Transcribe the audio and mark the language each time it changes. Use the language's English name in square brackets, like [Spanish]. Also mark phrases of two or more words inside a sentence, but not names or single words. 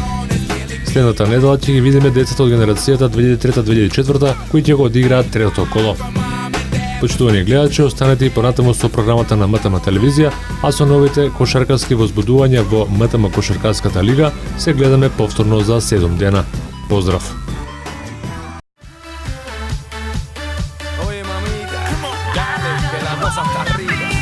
[Macedonian] Следната недела ќе ги видиме децата од генерацијата 2003-2004 кои ќе го одиграат третото коло. Почитувани гледачи, останете и понатаму со програмата на МТМ телевизија, а со новите кошаркарски возбудувања во МТМ Кошаркарската лига се гледаме повторно за 7 дена. Поздрав! [Spanish] Oye mamita, dale, que la cosa está rica.